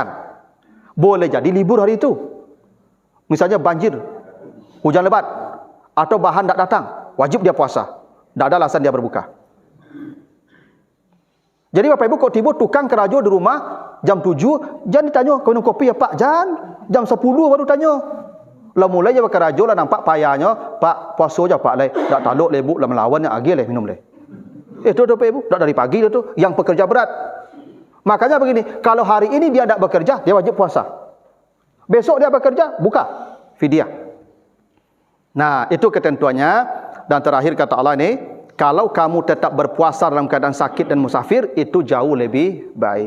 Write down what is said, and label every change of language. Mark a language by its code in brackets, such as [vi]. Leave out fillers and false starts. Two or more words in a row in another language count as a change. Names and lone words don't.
[id] Boleh jadi libur hari itu. Misalnya banjir, hujan lebat, atau bahan tak datang, wajib dia puasa. Tak ada alasan dia berbuka. Jadi Bapak Ibu kok tiba tukang kerajo di rumah jam 7, jangan ditanya kau minum kopi ya Pak, jangan. Jam 10 baru tanya. [min] Lah mulai je kerajo lah nampak payahnya, Pak puasa je Pak leh, dak taluk lebuk lah melawan yang agi leh minum leh. [id] Itu Bapak Ibu, dak dari pagi tu yang pekerja berat. Makanya begini, kalau hari ini dia tak bekerja, dia wajib puasa. Besok dia bekerja, buka fidyah. Nah, itu ketentuannya. Dan terakhir kata Allah ini, kalau kamu tetap berpuasa dalam keadaan sakit dan musafir, itu jauh lebih baik.